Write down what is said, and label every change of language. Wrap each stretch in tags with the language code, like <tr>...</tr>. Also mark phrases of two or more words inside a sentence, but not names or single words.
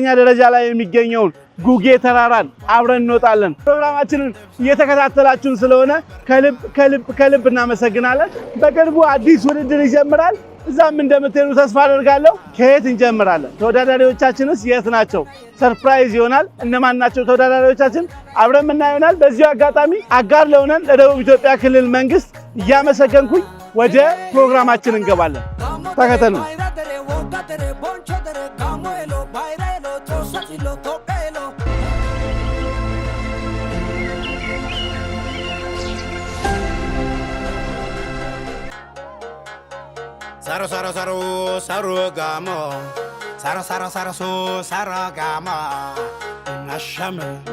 <am>ደረጃ ላይ የሚገኘውን ጉጌ ተራራን አብረን እንወጣለን ፕሮግራማችንን እየተከታተላችሁን ስለሆነ ከልብ እናመሰግናለን በቅርቡ አዲስ ውድድር ይጀምራል እዛም እንደምትሄዱ ተስፋ አደርጋለሁ ከየት እንጀምራለን ተወዳዳሪዎቻችንስ የት ናቸው ሰርፕራይዝ ይሆናል እነማን ናቸው ተወዳዳሪዎቻችን አብረን እናየናል በዚህ አጋጣሚ አጋር ለሆነን ለደቡብ ኢትዮጵያ ክልል መንግስት እያመሰገንኩኝ ወደ ፕሮግራማችን እንገባለን ተከተሉ</am> <gmv>Saro saro saro saro gamo saro saro saro saro gamo ashame</gmv>